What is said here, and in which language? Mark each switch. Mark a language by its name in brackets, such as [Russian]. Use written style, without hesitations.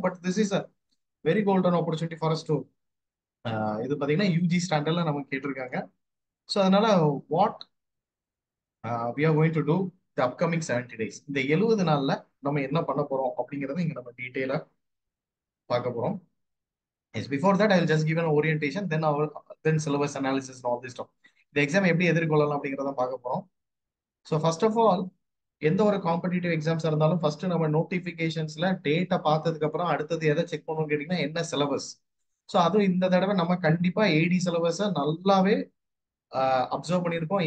[English] but this is a very golden opportunity for us to [Tamil] இது பார்த்தீங்கன்னா UG ஸ்டாண்டர்ட்ல நமக்கு கேட்டிருக்காங்க. ஸோ அதனால [English] what we are going to do the upcoming 70 days, [Tamil] இந்த 70 நாள்ல நம்ம என்ன பண்ண போறோம் அப்படிங்கறத இங்க நம்ம டீட்டெயிலா பார்க்க போறோம். [English] Yes, before that I will just give an orientation, then syllabus analysis and all this stuff. [Tamil] இந்த எக்ஸாம் எப்படி எதிர்கொள்ளலாம் அப்படிங்கிறத பார்க்க போறோம். ஸோ [English] first of all [Tamil] எந்த ஒரு காம்படிட்டிவ் எக்ஸாம்ஸ் இருந்தாலும் ஃபர்ஸ்ட் நம்ம நோட்டிபிகேஷன்ஸ்ல டேட்டை பார்த்ததுக்கு அப்புறம் அடுத்தது எதை செக் பண்ணணும்னு கேட்டீங்கன்னா என்ன சிலபஸ். ஸோ அதுவும் இந்த தடவை நம்ம கண்டிப்பா ஏடி சிலபஸை நல்லாவே அப்சர்வ் பண்ணியிருக்கோம்.